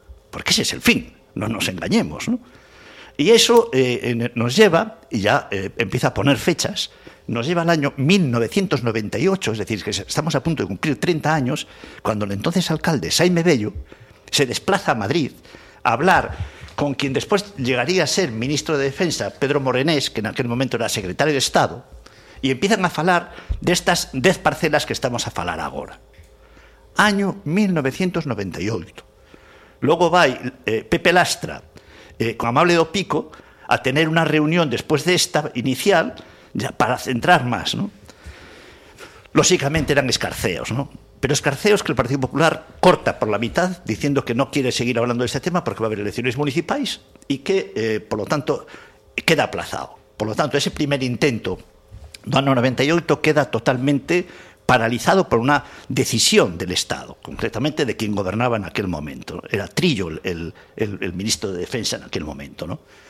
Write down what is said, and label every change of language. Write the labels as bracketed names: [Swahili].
[Spanish] Porque ese es el fin, no nos engañemos, ¿no? Y eso nos lleva, y ya empieza a poner fechas, nos lleva al año 1998, es decir, que estamos a punto de cumplir 30 años, cuando el entonces alcalde, Jaime Bello, se desplaza a Madrid a hablar con quien después llegaría a ser ministro de Defensa, Pedro Morenés, que en aquel momento era secretario de Estado, y empiezan [Galician] a falar de [Spanish] estas 10 parcelas que [Galician] estamos a falar agora. [Spanish] Año 1998. [Galician] Logo vai Pepe Lastra, con Amable do Pico, a tener unha reunión despois desta inicial, ya, para centrar máis, ¿no? Lóxicamente eran escarceos, ¿no? Pero escarceos que o Partido Popular corta [Spanish] por la mitad, [Galician] dicendo que non quere seguir [Spanish] hablando [Galician] deste tema porque [Spanish] va a haber elecciones [Galician] municipais e que, [Spanish] por lo tanto, [Galician] queda aplazado. [Spanish] Por lo tanto, ese primer intento [Galician] do ano 98 [Spanish] queda totalmente paralizado por [Galician] unha [Spanish] decisión del Estado, concretamente de quien gobernaba en aquel momento. Era Trillo el ministro de Defensa en aquel momento, ¿no?